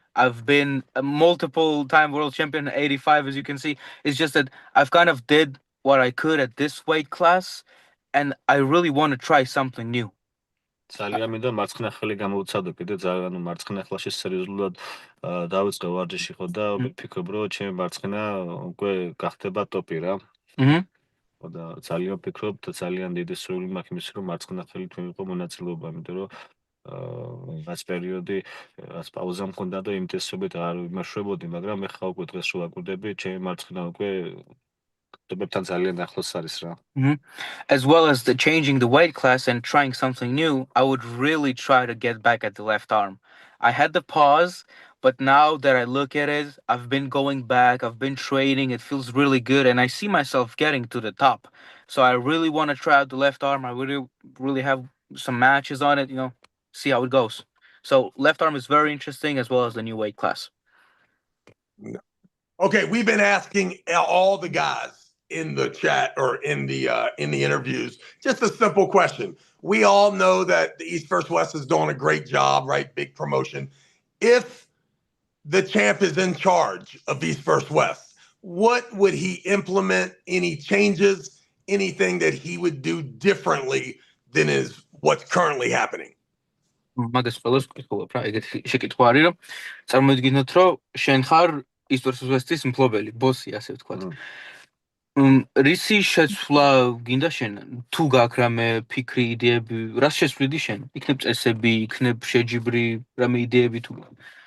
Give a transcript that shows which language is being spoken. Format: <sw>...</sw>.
<en>I've been a multiple time world champion at 85, as you can see. It's just that I've kind of did what I could at this weight class, and I really want to try something new.</en> <ka>ძალიან მინდა მარცხენა ხელი გამოვცადო კიდე ძალიან მარცხენა ხელში სერიოზულად დავიწყე ვარჯიში ხო და ვფიქრობ რომ ჩემი მარცხენა უკვე გახდება ტოპი რა. ხო და ძალიან ვფიქრობ და ძალიან დიდი სურვილი მაქვს იმის რომ მარცხენა ხელით მივიღო მონაწილეობა, იმიტომ რომ რაც პერიოდი რაც პაუზა მქონდა და იმ წესობით არ ვიმარშვებოდი, მაგრამ მე ხა უკვე დღეს რო ვაკვირდები, ჩემი მარცხენა უკვე ტოპებთან ძალიან ახლოს არის რა.</ka> <en>As well as the changing the weight class and trying something new, I would really try to get back at the left arm. I had the pause, but now that I look at it, I've been going back, I've been training, it feels really good, and I see myself getting to the top. So I really want to try out the left arm. I really have some matches on it, see how it goes. So left arm is very interesting, as well as the new weight class. Okay, we've been asking all the guys in the chat or in the interviews just a simple question. We all know that the East vs. West is doing a great job, right? Big promotion. If the champ is in charge of East vs. West, what would he implement? Any changes? Anything that he would do differently than is what's currently happening?</en> <ka>მაგას ყველას ვკითხულობ რა, ეგეთი შეკითხვა არის, რომ წარმოიდგინოთ, რომ შენ ხარ East vs. West-ის მფლობელი, ბოსი, ასე ვთქვათ. რისი შეცვლა გინდა შენ? თუ გაქვს რამე ფიქრი, იდეები, რას შეცვლიდი შენ? იქნებ წესები, იქნებ შეჯიბრი, რამე იდეები თუ გაქვს?</ka>